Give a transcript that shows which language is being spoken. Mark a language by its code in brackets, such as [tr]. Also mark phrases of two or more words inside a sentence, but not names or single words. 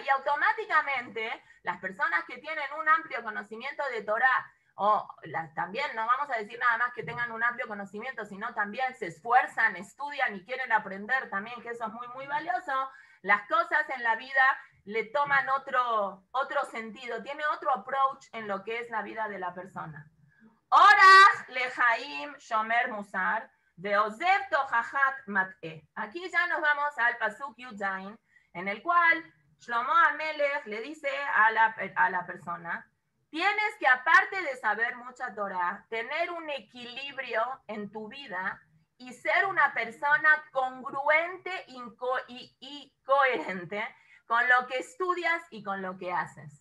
[es] Y automáticamente, las personas que tienen un amplio conocimiento de Torah, también no vamos a decir nada más que tengan un amplio conocimiento, sino también se esfuerzan, estudian y quieren aprender también, que eso es muy, muy valioso, las cosas en la vida le toman otro sentido, tiene otro approach en lo que es la vida de la persona. [he] אורח לחיים שומר מוסר ועוזב תוכחת מתעה. [es] Aquí ya nos vamos al pasuk Yudzain, en el cual Shlomo Amelech le dice a la persona, tienes que, aparte de saber mucha Torah, tener un equilibrio en tu vida y ser una persona congruente y coherente con lo que estudias y con lo que haces.